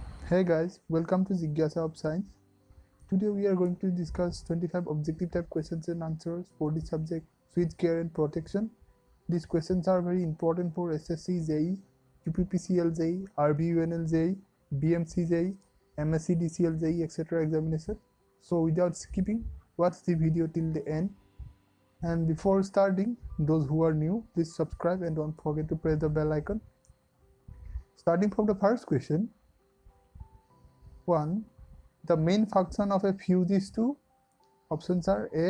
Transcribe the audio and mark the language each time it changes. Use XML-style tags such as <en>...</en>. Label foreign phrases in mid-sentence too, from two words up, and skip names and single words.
<en>Hey guys, welcome to Jigyasa of Science. Today we are going to discuss 25 objective type questions and answers for the subject switch gear and protection. These questions are very important for SSC JEE, UPPCL JEE, RBUNL JEE, BMC JEE, MSc DCL JEE, etc. examination. So without skipping, watch the video till the end. And before starting, those who are new, please subscribe and don't forget to press the bell icon. Starting from the first question. 1. The main function of a fuse is to, options are A.</en>